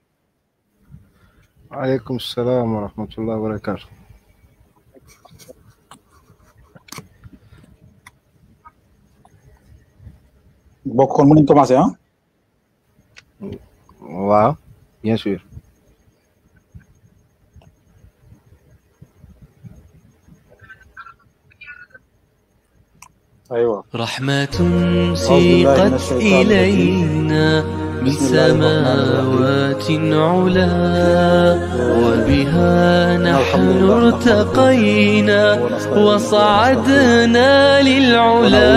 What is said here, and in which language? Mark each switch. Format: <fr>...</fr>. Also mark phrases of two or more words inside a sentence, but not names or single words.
<ar>وعليكم السلام ورحمة الله وبركاته.</ar> <wo>Bon, kon mën nañu</wo> <fr>commencer hein? Waaw, bien sûr.</fr> <ar>أيوة. رحمة سيقت إلينا من سماوات علا وبها نحن ارتقينا وصعدنا للعلا.</ar>